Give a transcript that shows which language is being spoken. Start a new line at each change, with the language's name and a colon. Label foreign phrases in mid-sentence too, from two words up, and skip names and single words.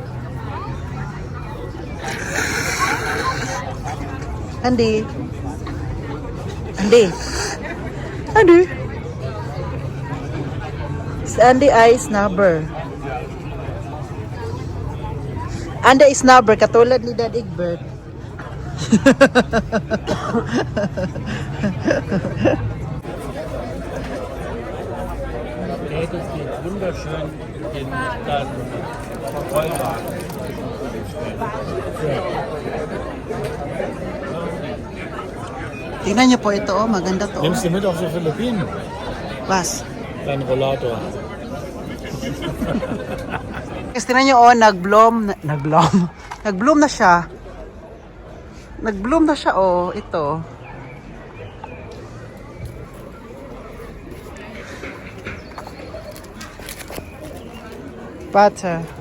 Filipino: Andy. Si Andy ay snubber. Andy ay snubber katulad ni Dad Egbert.
German: Der hätte sich wunderschön in deinen Vollwagen.
Filipino: Tingnan niyo po ito, oh, maganda to.
German: Nimmst du mit auf die Philippinen? Was? Dein Rollator.
Filipino: Guys, tinan nyo, oh, nag-bloom na siya. Nag-bloom na siya, oh, ito. Butter.